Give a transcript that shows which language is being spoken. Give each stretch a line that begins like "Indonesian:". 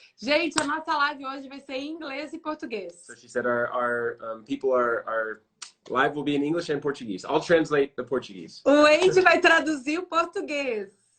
Portuguese: Gente, a nossa live hoje vai ser em inglês e português.
English: So she said our people our live will be in English and Portuguese. I'll translate the Portuguese.
Portuguese: O Wade vai traduzir o português.